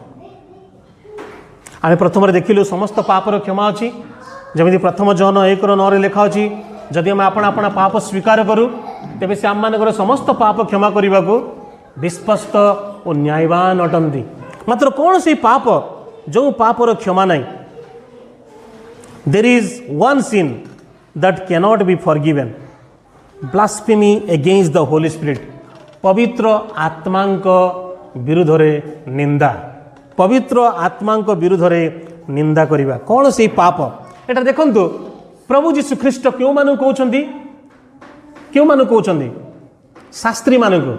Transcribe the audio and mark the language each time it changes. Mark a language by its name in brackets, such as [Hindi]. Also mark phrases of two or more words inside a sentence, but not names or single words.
[Odia] ଆମେ ପ୍ରଥମରେ ଦେଖିଲୁ ସମସ୍ତ ପାପର କ୍ଷମା ଅଛି। ଯେମିତି ପ୍ରଥମ ଜହନ 1:9 ଲେଖା ଅଛି, ଯଦି ଆମେ ଆପଣ ପାପ ସ୍ୱୀକାର କରୁ ତେବେ ସେ ଆମମାନଙ୍କର ସମସ୍ତ ପାପ କ୍ଷମା କରିବାକୁ ବିଶ୍ୱସ୍ତ ଓ ନ୍ୟାୟବାନ ଅଟନ୍ତି। ମାତ୍ର କ'ଣ ସେଇ ପାପ ଯେଉଁ ପାପର କ୍ଷମା ନାହିଁ? [English] There is one sin that cannot be forgiven, blasphemy against the Holy Spirit, [Odia] ପବିତ୍ର ଆତ୍ମାଙ୍କ ବିରୁଦ୍ଧରେ ନିନ୍ଦା, ପବିତ୍ର ଆତ୍ମାଙ୍କ ବିରୁଦ୍ଧରେ ନିନ୍ଦା କରିବା। କ'ଣ ସେଇ ପାପ? ଏଟା ଦେଖନ୍ତୁ ପ୍ରଭୁ ଯୀଶୁଖ୍ରୀଷ୍ଟ କେଉଁମାନଙ୍କୁ କହୁଛନ୍ତି? ଶାସ୍ତ୍ରୀମାନଙ୍କୁ।